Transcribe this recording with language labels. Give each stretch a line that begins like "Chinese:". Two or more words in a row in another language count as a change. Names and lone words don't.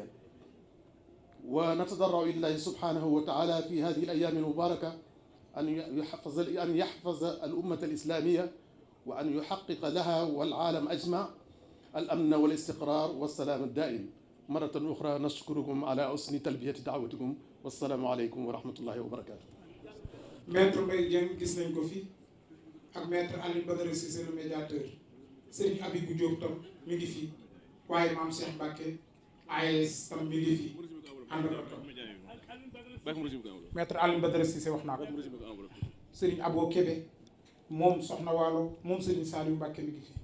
Arabic: ونتضرع إلى الله سبحانه وتعالى في هذه الأيام المباركة أن يحفظ الأمة الإسلامية وأن يحقق لها والعالم أجمع الأمن والاستقرار والسلام الدائم. مرة أخرى نشكركم على حسن تلبية دعوتكم والسلام عليكم ورحمة الله وبركاته.
Wolof: Maître Mbaye Dieng gis nañ ko fi ak maître Alioune Badara Cissé
French: le médiateur
Wolof: Serigne Abibou Diop tam mi ngi fi waaye maam Cheikh Mbacké AES tam mi ngi fi ànd ak tam maître Alioune Badara Cissé wax naa ko Serigne Abo Kébé moom Soxna Waalo moom Serigne Saliou Mbacke mi ngi fi.